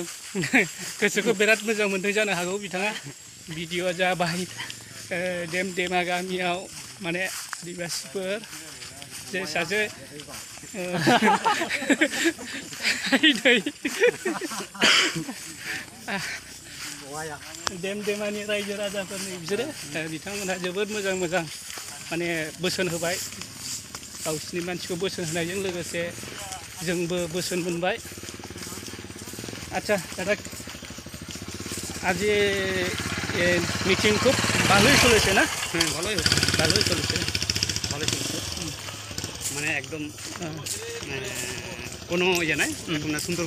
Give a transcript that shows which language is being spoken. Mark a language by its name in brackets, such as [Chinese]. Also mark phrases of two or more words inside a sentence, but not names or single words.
[Bodo] गोसोखौ बिराद मोजां मोनदों जानो हागौ बिथाङा। भिडिअ जाबाय डेमडेमा गामियाव माने आदिबासिफोर जे सासे डेमडेमानि रायजो राजाफोरनि बिसोरो बिथांमोनहा जोबोद मोजां मोजां माने बोसोन होबाय। गावसिनि मानसिखौ बोसोन होनायजों लोगोसे जोंबो बोसोन मोनबाय। [Bangla] আচ্ছা দাদা, আজ মিটিং খুব ভালোই চলেছে না? হ্যাঁ, ভালোই চলেছে। মানে একদম কোনো ইয়ে নাই, সুন্দরভাবে